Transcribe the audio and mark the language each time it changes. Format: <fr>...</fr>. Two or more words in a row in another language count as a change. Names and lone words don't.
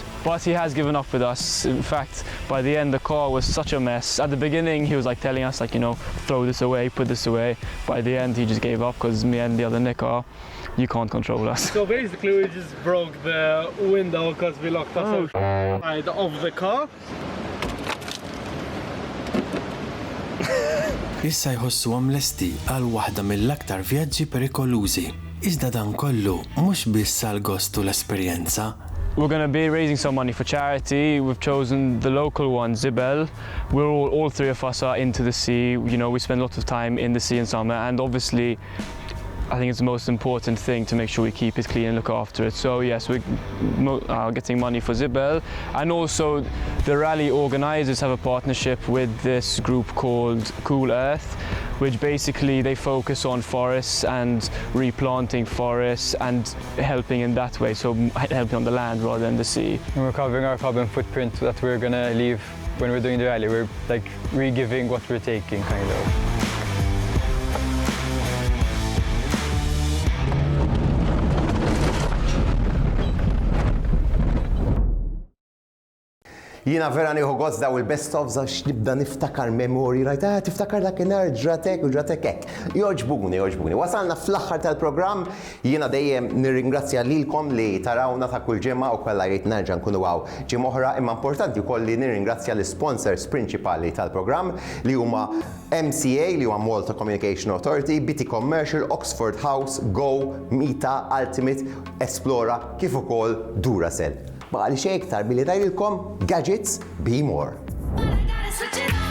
<en>But he has given up with us. In fact, by the end, the car was such a mess. At the beginning, he was telling us, throw this away, put this away. By the end, he just gave up, because me and the other Nick you can't control us. So basically, we just broke the window because we locked us outside of the car.</en> <mt>Issa jħossuhom lesti għal waħda mill-aktar vjaġġi perikolużi. Iżda dan kollu mhux biss għall-gost u l-esperjenza.</mt> <en>We're going to be raising some money for charity. We've chosen the local one, Zibel. All three of us are into the sea. We spend lots of time in the sea in summer, and obviously I think it's the most important thing to make sure we keep it clean and look after it. So yes, we're getting money for Zibel, and also the rally organizers have a partnership with this group called Cool Earth, which basically they focus on forests and replanting forests and helping in that way, so helping on the land rather than the sea. And we're covering our carbon footprint that we're going to leave when we're doing the rally. We're re-giving what we're taking, kind of.</en> <mt>Jiena vera nieħu gost daw il-best-ofs għax nibda niftakar memori, tiftakar dakinhar ġratek u ġratek hekk. Jogħġbuni. Wasalna fl-aħħar tal-programm, jiena dejjem nirringrazzja lilkom li tarawna ta' kull ġimgħa u kollha jrid nerġa' nkunu hawn ġimgħa oħra, imma importanti wkoll li nirringrazzja l-sponsors prinċipali tal-programm li huma MCA li huwa Malta Communication Authority, BT Commercial, Oxford House, Go, Mita, Ultimate, Esplora, kif ukoll Duracell. Baqa li xejn iktar billi ngħidilkom gadgets be more.</mt>